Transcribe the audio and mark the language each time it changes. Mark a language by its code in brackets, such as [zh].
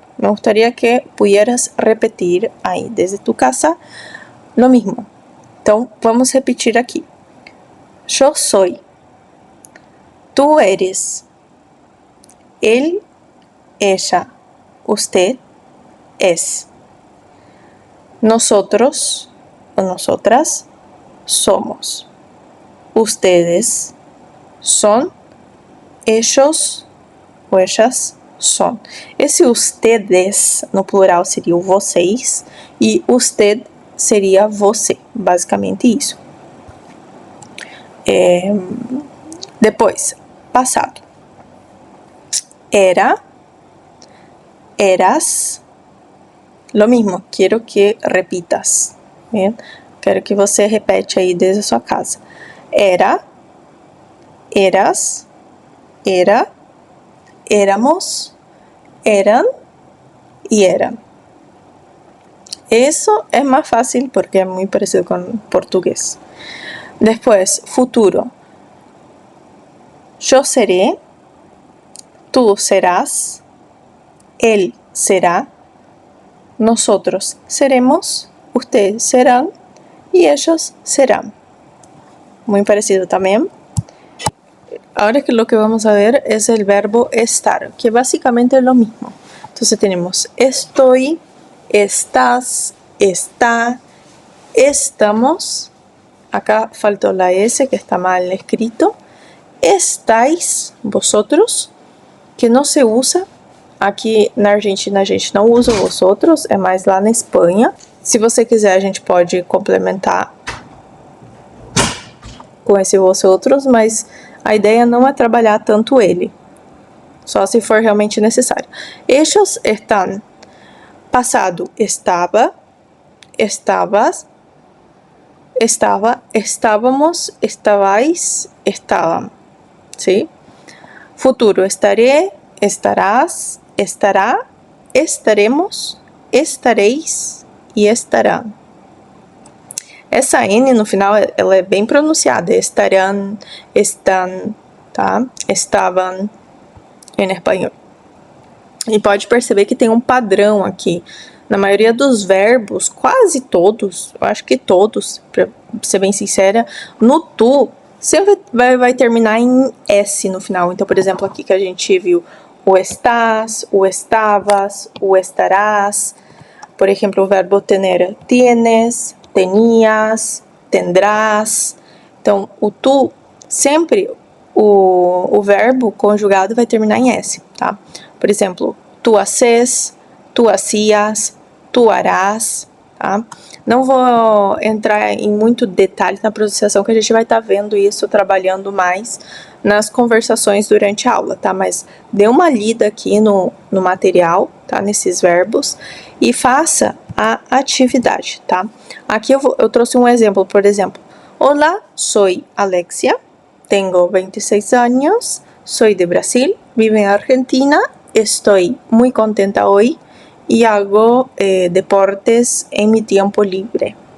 [es] Me gustaría que pudieras repetir aí, desde tu casa, lo mismo. [pt] Então, vamos repetir aqui. [es] Yo soy, tú eres, él, ella, usted es. Nosotros o nosotras somos. Ustedes son. Ellos o ellas son. [pt] Esse ustedes no plural seria o vocês e usted seria você. Basicamente isso. Depois, passado. [es] Era, eras, lo mismo, [pt] quero que [es] repitas, bien? [pt] Quero que você repete aí desde a sua casa. [es] Era, eras, era, éramos, eran y eran. Eso es más fácil porque es muy parecido con portugués. Después, futuro. Yo seré, tú serás, él será, nosotros seremos, ustedes serán y ellos serán. Muy parecido también. Ahora que lo que vamos a ver es el verbo estar, que básicamente es lo mismo. Entonces tenemos estoy, estás, está, estamos. Acá faltó la S que está mal escrito. [pt] Estáis, vosotros, que não se usa. Aqui na Argentina a gente não usa vosotros, é mais lá na Espanha. Se você quiser, a gente pode complementar com esse vosotros, mas a ideia não é trabalhar tanto ele, só se for realmente necessário. [es] Ellos están. Passado, estava, estavas, estava, estávamos, estavais, estavam. ¿Sí? Futuro, estaré, estarás, estará, estaremos, estareis e estarán. [pt] Essa N no final, ela é bem pronunciada. Estarán, están, tá? Estavam em espanhol. E pode perceber que tem um padrão aqui. Na maioria dos verbos, quase todos, eu acho que todos, pra ser bem sincera, no tu, sempre vai terminar em S no final. Então, por exemplo, aqui que a gente viu o estás, o estavas, o estarás. Por exemplo, o verbo tener, tienes, tenías, tendrás. Então, o tu, sempre o verbo conjugado vai terminar em S, tá? Por exemplo, tu haces, tu hacías, tu harás, tá? Não vou entrar em muito detalhe na pronunciação, que a gente vai estar vendo isso, trabalhando mais nas conversações durante a aula, tá? Mas dê uma lida aqui no material, tá? Nesses verbos, e faça a atividade, tá? Aqui eu trouxe um exemplo, por exemplo. [es] Hola, soy Alexia, tengo 26 años, soy de Brasil, vivo en Argentina, estoy muy contenta hoy e hago deportes em mi [pt] tempo livre.